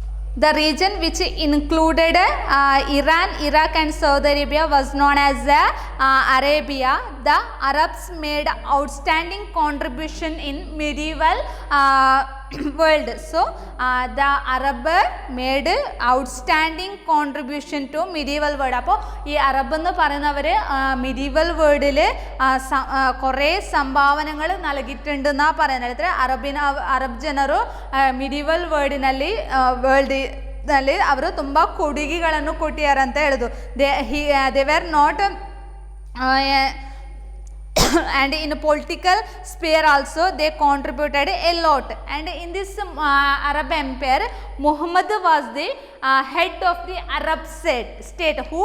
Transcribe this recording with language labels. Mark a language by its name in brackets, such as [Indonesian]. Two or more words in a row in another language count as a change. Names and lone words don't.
[English] The region which included Iran, Iraq and Saudi Arabia was known as Arabia. The Arabs made outstanding contribution in medieval world. So the Arab made outstanding contribution to medieval world. [Malayalam] അപ്പോൾ ഈ അറബ് എന്ന് പറയുന്നവർ [English] medieval world [Malayalam] കുറേ സംഭാവനകൾ നൽകിയിട്ടുണ്ടെന്നാണ് പറയുന്നത്. [Kannada] ಅರಬ್ ಜನರು [English] medieval world [Kannada] ನಲ್ಲಿ ಅವರು ತುಂಬ ಕೊಡುಗೆಗಳನ್ನು ಕೊಟ್ಟಿದ್ದಾರೆ ಅಂತ ಹೇಳೋದು. [English] they were not and in political sphere also they contributed a lot. And in this Arab empire, Muhammad was the head of the Arab state. Who?